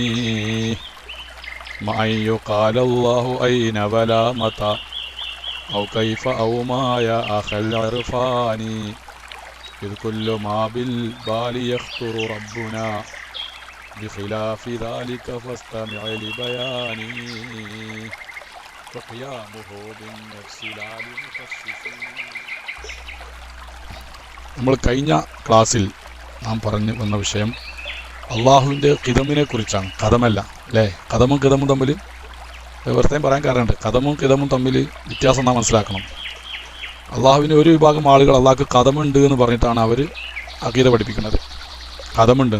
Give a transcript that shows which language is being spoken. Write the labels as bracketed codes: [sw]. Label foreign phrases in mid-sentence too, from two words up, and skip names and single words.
[ar] ما أن يقال الله أين ولا متى أو كيف أو ما يا أخ العرفان إذ كل ما بالبال يخطر ربنا بخلاف ذلك فاستمع لبياني وقيامه بالنفس لا لمخصص. [ml] നമ്മൾ കഴിഞ്ഞ ക്ലാസ്സിൽ നാം പറഞ്ഞു വന്ന വിഷയം അള്ളാഹുവിൻ്റെ ഖിദമിനെ കുറിച്ചാണ്. ഖദമല്ല അല്ലേ? ഖദമും ഖിദമും തമ്മിൽ പ്രത്യേകം പറയാൻ കാരണമുണ്ട്. ഖദമും ഖിദമും തമ്മിൽ വ്യത്യാസം നാം മനസ്സിലാക്കണം. അള്ളാഹുവിന് ഒരു വിഭാഗം ആളുകൾ അള്ളാഹ്ക്ക് ഖദമുണ്ട് എന്ന് പറഞ്ഞിട്ടാണ് അവർ അഖീദ പഠിപ്പിക്കുന്നത്, ഖദമുണ്ടെന്ന്.